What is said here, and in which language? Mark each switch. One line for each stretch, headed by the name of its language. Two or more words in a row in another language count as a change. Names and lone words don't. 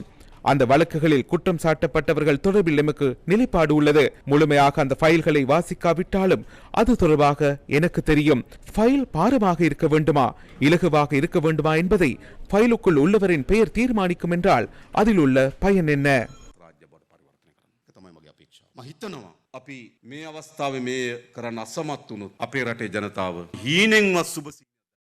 Tamil: அந்த வழக்குகளில் குற்றம் சாட்டப்பட்டவர்கள் தொடர்பில் நமக்கு நிலைப்பாடு உள்ளது. முழுமையாக அந்த ஃபைல்களை வாசிக்காவிட்டாலும் அது தொடர்பாக எனக்கு தெரியும். ஃபைல் பாரமாக இருக்க வேண்டுமா, இலகுவாக இருக்க வேண்டுமா என்பதை ஃபைலுக்குள் உள்ளவரின் பெயர் தீர்மானிக்கும் என்றால் அதில் உள்ள பயன் என்ன?
Sinhala: අපි මේ අවස්ථාවේ මේ කරන්න අසමත් වුණොත් අපේ රටේ ජනතාව හීනෙන්වත් සුබ